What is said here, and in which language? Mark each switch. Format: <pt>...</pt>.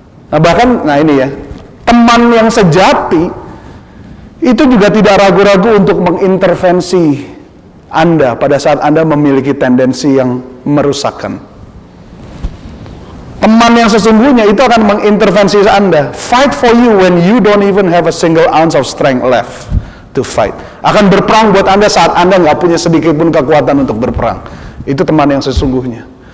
<id>Nah bahkan, ini ya, teman yang sejati itu juga tidak ragu-ragu untuk mengintervensi Anda pada saat Anda memiliki tendensi yang merusakkan. Teman yang sesungguhnya itu akan mengintervensi Anda.</id> <en>Fight for you when you don't even have a single ounce of strength left to fight.</en> <id>Akan berperang buat Anda saat Anda nggak punya sedikit pun kekuatan untuk berperang. Itu teman yang sesungguhnya.</id>